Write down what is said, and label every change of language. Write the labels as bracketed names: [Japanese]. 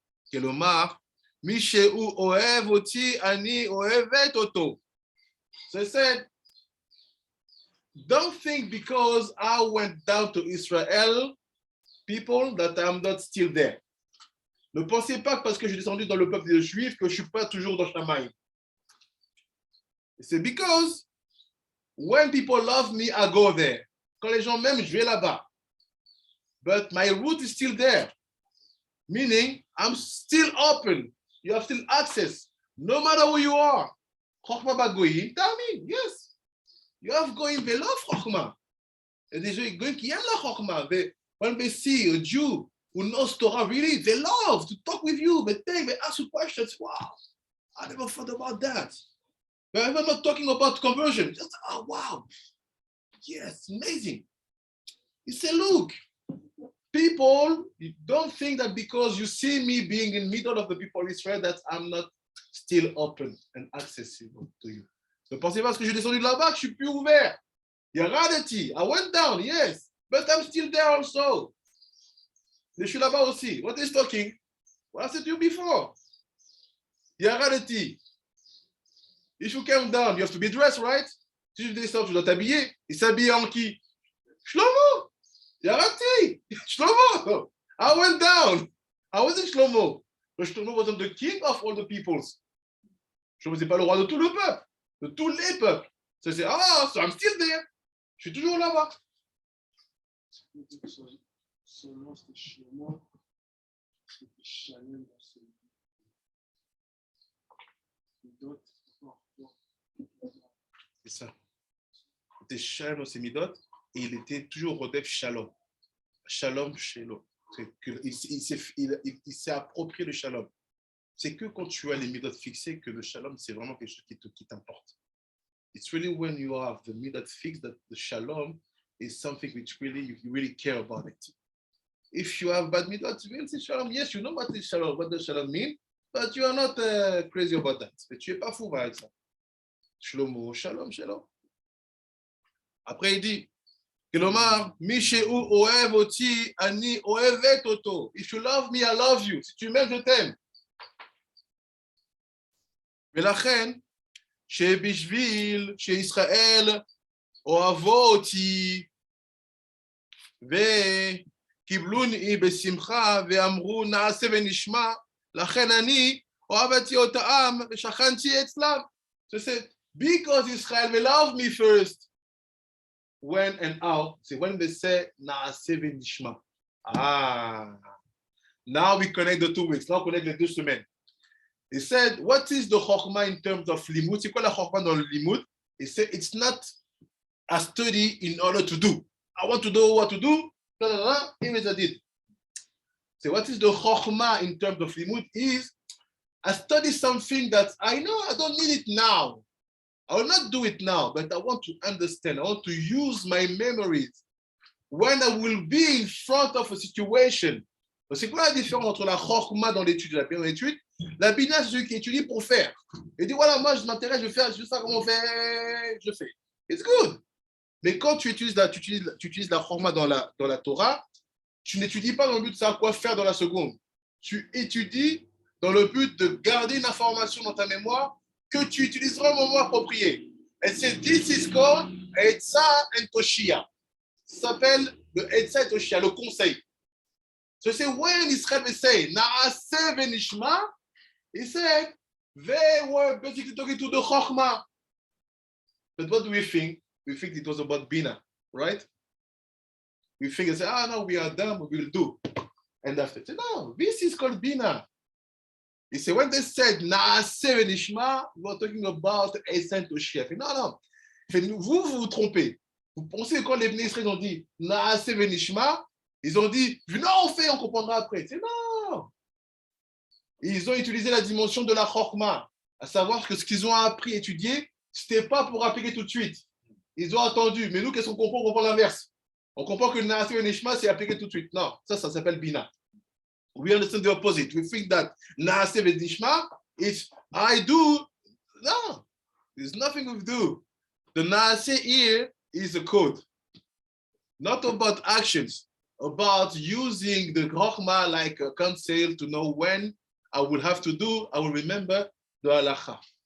[Hebrew] כלומר, מי שהוא אוהב אותי, אני אוהבת אותו. [English] So I said, don't think because I went down to Israel, people, that I'm not still there. [French] Ne pensez pas que parce que je suis descendu dans le peuple des Juifs que je ne suis pas toujours dans Shamaï. C'est [English] because when people love me, I go there. [French] Quand les gens m'aiment, je vais là-bas. [English] But my root is still there. Meaning, I'm still open. You have still access. No matter who you are. Hokhma bagoyim, tell me, yes. You have going, they love Hokhma. And they say, going, [French] qui aime la Hokhma. [English] When they see a Jew who knows Torah, really, they love to talk with you. They ask you questions. Wow, I never thought about that. But I'm not talking about conversion. Just, oh, wow. Yes, amazing. He said, look, people, don't think that because you see me being in the middle of the people of Israel that I'm not still open and accessible to you. [French] Ne pensez pas parce que je suis descendu de là-bas que je suis plus ouvert. [English] Yaradeti, I went down, yes, but I'm still there also. [French] Je suis là-bas aussi. [English] What is talking? What I said to you before. Yaradeti. If you come down, you have to be dressed, right? [French] Si tu descends, tu dois t'habiller. Il s'habille en qui? Shlomo. Yarati. Shlomo. [English] I went down. I wasn't Shlomo. But Shlomo wasn't the king of all the peoples. [French] Shlomo, c'est pas le roi de tout le peuple, de tous les peuples. [English] So I'm still there. [French] Je suis toujours là-bas. Son nom, c'était Shlomo. C'était Shalem dans ce Midot. C'est ça. Il était Shalom dans ses midot et il était toujours Rodef Shalom. Shalom, Shalom. Il s'est approprié le Shalom. C'est que quand tu as les midot fixés que le Shalom, c'est vraiment quelque chose qui t'importe. [English] It's really when you have the midot fixed that the Shalom is something which really, you really care about it. If you have bad midot, you will say Shalom. Yes, you know what is Shalom, what does Shalom mean, but you are not crazy about that. [French] Mais tu n'es pas fou avec ça. Shlomo, Shalom, Shalom. Après, il dit, [Hebrew] Kelomar, Mishéu oev oti, ani oevet oto. [English] If you love me, I love you. [French] Si tu m'aimes, je t'aime. [Hebrew] ולכן, שבשביל שישראל אוהבו אותי, וקיבלוני בשמחה, ואמרו נעשה ונשמע, לכן אני אוהבתי אותם, ושכנתי אצלם. [English] So said, because Israel will love me first. When and how? See, when they say Naaseh v'nishma. Now we connect the 2 weeks. Now connect [French] les 2 semaines. [English] He said, what is the Hokhma in terms of limud? [French] C'est quoi la Hokhma dans le limud? [English] He said, it's not a study in order to do. I want to know what to do. Here is a did. So what is the Hokhma in terms of limud? Is I study something that I know I don't need it now. I will not do it now, but I want to understand. I want to use my memories when I will be in front of a situation. [French] C'est quoi la différence entre la Chokhma dans l'étude et la Bina dans l'étude? La Bina, c'est celui qui étudie pour faire. Il dit voilà, moi je m'intéresse, je veux faire, je sais comment faire, je fais. [English] It's good. [French] Mais quand tu utilises la Hokhma dans la Torah, tu n'étudies pas dans le but de savoir quoi faire dans la seconde. Tu étudies dans le but de garder une information dans ta mémoire que tu utiliseras au moment approprié. Et c'est [English] this is called Eitzah and Toshia. [French] Ça s'appelle le Eitzah et Toshia, le conseil. [English] So [French] c'est [English] when Israel will say, Naaseh v'nishma, he said, they were basically talking to the Chokhmah. But what do we think? We think it was about Bina, right? We think and say, no, we are done, we will do. And after, no, this is called Bina. He said, when they said, Naaseh v'nishma, we were talking about Eitzah Toshia. [French] Non. Vous trompez. Vous pensez que quand les Bnei Israël ont dit, Naaseh v'nishma, ils ont dit, non, on comprendra après. C'est non. Ils ont utilisé la dimension de la Chokhma, à savoir que ce qu'ils ont appris, étudié, ce n'était pas pour appliquer tout de suite. Ils ont attendu. Mais nous, qu'est-ce qu'on comprend? On comprend l'inverse. On comprend que Naaseh v'nishma, c'est appliqué tout de suite. Non, ça s'appelle Bina. [English] We understand the opposite. We think that Naaseh v'nishma is I do. No, there's nothing we do. The Naaseh here is a code. Not about actions. About using the Chokhmah like a counsel to know when I will have to do, I will remember the halacha.